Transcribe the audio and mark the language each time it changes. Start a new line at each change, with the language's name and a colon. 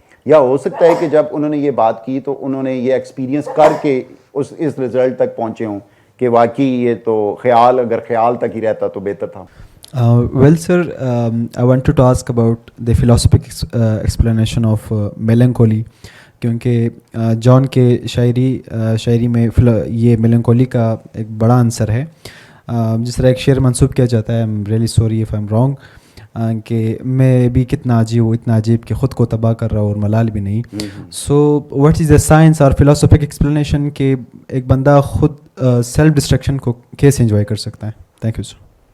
Urdu: یا ہو سکتا ہے کہ جب انہوں نے یہ بات کی تو انہوں نے یہ ایکسپیرینس کر کے اس رزلٹ تک پہنچے ہوں کہ واقعی یہ تو خیال اگر خیال تک ہی رہتا تو بہتر تھا.
English: Well, sir, I wanted to ask about the philosophic explanation of melancholy.
Urdu: کیونکہ جان کے شاعری میں یہ میلنکولی کا ایک بڑا عنصر ہے. جس طرح ایک شعر منسوب کیا جاتا ہے,
English: I'm really sorry if I'm wrong,
Urdu: کہ میں بھی کتنا عجیب ہوں, اتنا عجیب کہ خود کو تباہ کر رہا ہوں اور ملال بھی نہیں.
English: so what is the science اور philosophic explanation
Urdu: کہ ایک بندہ خود سیلف ڈسٹرکشن کو کیسے انجوائے کر سکتا ہے؟
English: Thank you sir.